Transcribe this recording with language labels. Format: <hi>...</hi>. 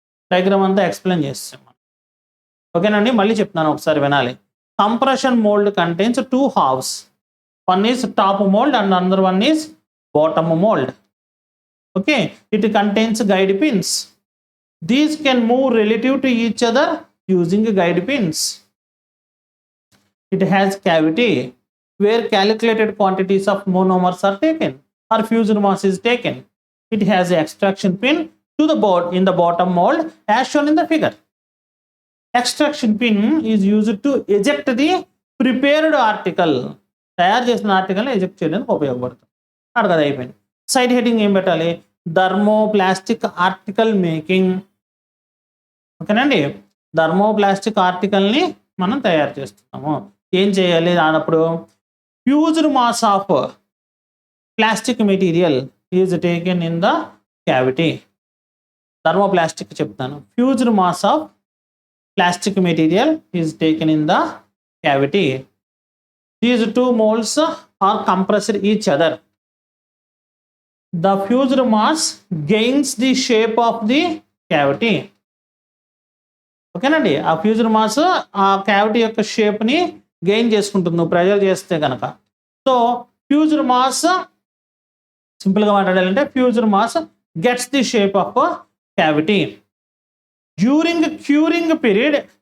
<te>Diagram అంతా explain చేస్తాం. ఓకేనండి, మళ్ళీ చెప్తున్నాను ఒకసారి వినాలి.</te> <en>Compression mould contains 2 halves. One is top mould and another one is bottom mould. Okay, it contains guide pins. These can move relative to each other using guide pins. It has cavity where calculated quantities of monomers are taken or fused mass is taken. It has a extraction pin to the board in the bottom mold as shown in the figure. Extraction pin is used to eject the prepared article.</en> <te>తయారు చేసిన ఆర్టికల్ని eject చేయడానికి ఉపయోగపడుతుంది. అడగదు అయిపోయింది. Side heading ఏం పెట్టాలి?</te> <en>Thermoplastic article making.</en> <te>ఓకేనండి, thermoplastic ఆర్టికల్ని మనం తయారు చేస్తున్నాము. ఏం చేయాలి అన్నప్పుడు</te> <en>Fused mass of plastic material is taken in the cavity.</en> <te>Thermoplastic చెప్తాను.</te> <en>Fused mass of plastic material is taken in the cavity. These 2 molds are compressed each other. The fused mass gains the shape of the cavity.</en> <te>ఓకేనండి, ఆ fused mass ఆ cavity యొక్క షేప్ని gain చేసుకుంటుంది నువ్వు pressure చేస్తే కనుక.</te> <en>so fused mass</en> <te>సింపుల్గా మాట్లాడాలంటే</te> <en>Fused mass gets the shape of cavity during curing period.</en>